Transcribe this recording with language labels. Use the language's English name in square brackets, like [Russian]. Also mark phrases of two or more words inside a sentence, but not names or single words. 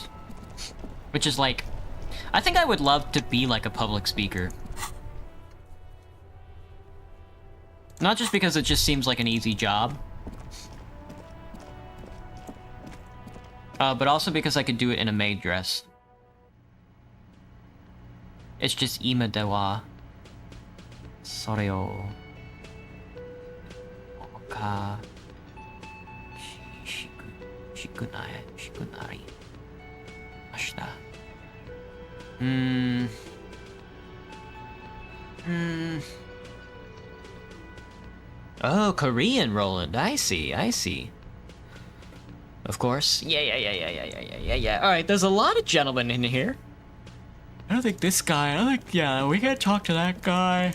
[English] Which is like, I think I would love to be like a public speaker. Not just because it just seems like an easy job. But also because I could do it in a maid dress. It's just [Japanese] 今ではそれをおかしくなりました. [English] Oh, Korean, Roland. I see. Of course. Yeah. All right, there's a lot of gentlemen in here. I don't think this guy, we can't talk to that guy.